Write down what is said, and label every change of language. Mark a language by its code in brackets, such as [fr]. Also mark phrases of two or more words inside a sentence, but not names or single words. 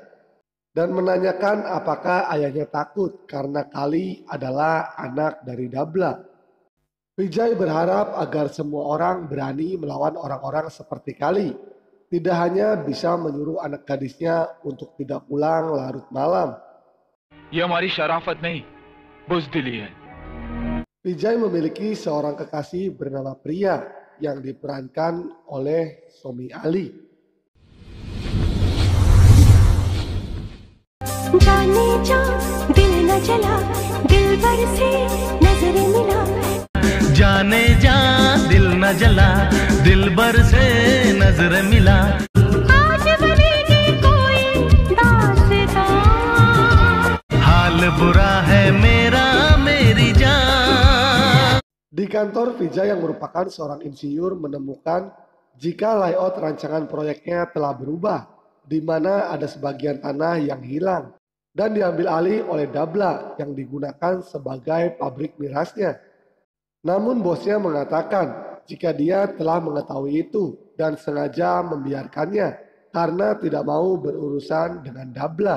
[id] Dan menanyakan apakah ayahnya takut karena Kali adalah anak dari Dabla. Vijay berharap agar semua orang berani melawan orang-orang seperti Kali. Tidak hanya bisa menyuruh anak gadisnya untuk tidak pulang larut malam. [hi] ये हमारी शराफत नहीं, बुज़दिली है। [id] Vijay memiliki seorang kekasih bernama Priya yang diperankan oleh Somi Ali. [hi] जाने जा दिल न जला दिलबर से नजर मिला जाने जा दिल न जला दिलबर से नजर मिला आज बनेगी कोई दास्तां हाल बुरा है मेरा मेरी जान. [id] Di kantor, Vijay yang merupakan seorang insinyur menemukan jika layout rancangan proyeknya telah berubah, di mana ada sebagian tanah yang hilang. dan diambil alih oleh Dabla yang digunakan sebagai pabrik mirasnya. Namun bosnya mengatakan jika dia telah mengetahui itu dan sengaja membiarkannya karena tidak mau berurusan dengan Dabla.